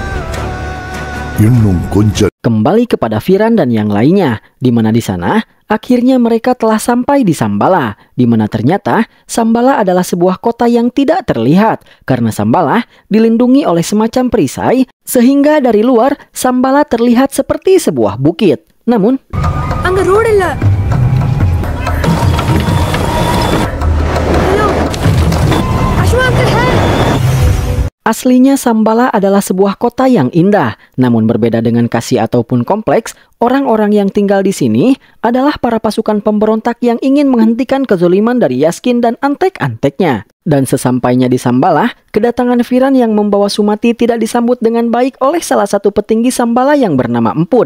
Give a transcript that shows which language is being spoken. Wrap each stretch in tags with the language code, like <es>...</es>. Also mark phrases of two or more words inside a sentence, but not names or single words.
<id>Kembali kepada Viran dan yang lainnya, di mana di sana akhirnya mereka telah sampai di Sambala, di mana ternyata Sambala adalah sebuah kota yang tidak terlihat karena Sambala dilindungi oleh semacam perisai sehingga dari luar Sambala terlihat seperti sebuah bukit. Namun,</id> <ta>அங்க ரோடு இல்ல. ஹலோ அஸ்வா அங்கிள் ஹே.</ta> <id>aslinya Sambala adalah sebuah kota yang indah, namun berbeda dengan Kasih ataupun kompleks, orang-orang yang tinggal di sini adalah para pasukan pemberontak yang ingin menghentikan kezoliman dari Yaskin dan antek-anteknya. Dan sesampainya di Sambala, kedatangan Viran yang membawa Sumati tidak disambut dengan baik oleh salah satu petinggi Sambala yang bernama Empud.</id>